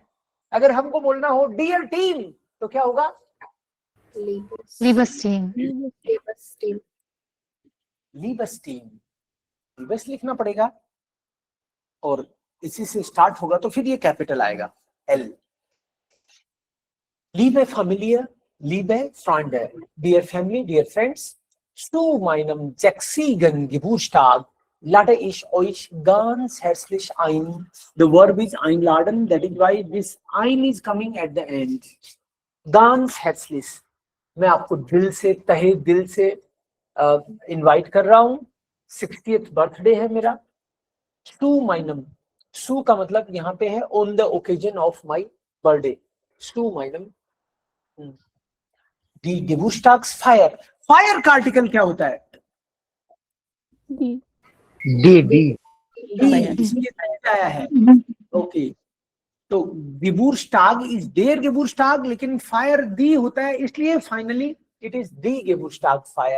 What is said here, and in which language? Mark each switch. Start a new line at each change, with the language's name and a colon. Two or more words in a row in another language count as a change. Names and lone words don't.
Hindi: अगर हमको बोलना हो
English: dear team
Hindi: तो क्या होगा?
German: Liebes Team. Liebes Team.
Hindi: लीबस लिखना पड़ेगा और इसी से स्टार्ट होगा तो फिर ये कैपिटल आएगा एल।
German: Liebe Familie, liebe Freunde,
English: dear family, dear friends,
German: zu meinem 6. Geburtstag lade ich euch ganz herzlich ein.
English: The verb is einladen, that is why this ein is coming at the end.
German: Ganz herzlich.
Hindi: मैं आपको दिल से, तहे दिल से इनवाइट कर रहा हूँ। 60th बर्थडे है मेरा।
German: Zu meinem, zu
Hindi: का मतलब यहाँ पे है
English: on the occasion of my birthday.
German: Zu meinem Die Geburtstagsfeier.
Hindi: फायर का आर्टिकल क्या होता है?
German: डी
Hindi: इसलिए आया है। ओके, तो Geburtstag
English: is there
Hindi: Geburtstag, लेकिन
German: Feier die
Hindi: होता है, इसलिए
English: finally it is
German: die Geburtstagsfeier.